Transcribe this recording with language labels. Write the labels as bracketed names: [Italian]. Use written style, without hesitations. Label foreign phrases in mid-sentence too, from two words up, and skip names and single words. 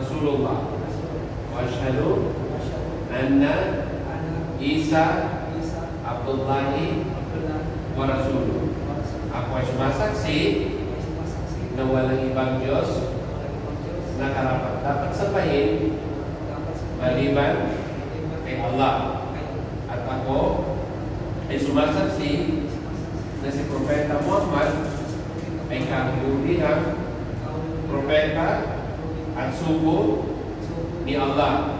[Arabic] رسول الله وأشهد أن عيسى عبد الله ورسوله. [Filipino] Ako ay sumasaksi na walang ibang Diyos na karapat dapat sambahin maliban kay Allah. At ako ay sumasaksi na si Propeta Muhammad ay kahilingang propeta at sugo ni Allah.